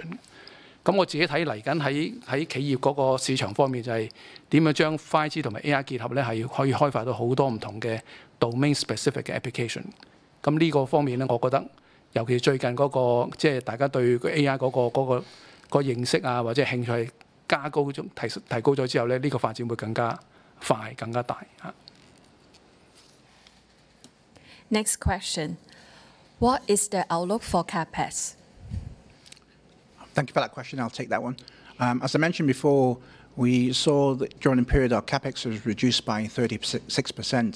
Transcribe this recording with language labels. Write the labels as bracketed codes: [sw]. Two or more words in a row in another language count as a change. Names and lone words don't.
[yue] 咁我自己睇嚟緊喺企業嗰個市場方面，就係點樣將 5G 同埋 AI 結合咧，係可以開發到好多唔同嘅 [en] domain specific [yue] 嘅 application。咁呢個方面咧，我覺得尤其最近嗰個即係大家對 AI 嗰個認識啊，或者興趣加高咗提高咗之後咧，呢個發展會更加快、更加大嚇。 [en] Next question. What is the outlook for CapEx? Thank you for that question. I'll take that one. As I mentioned before, we saw that during the period our CapEx was reduced by 36%.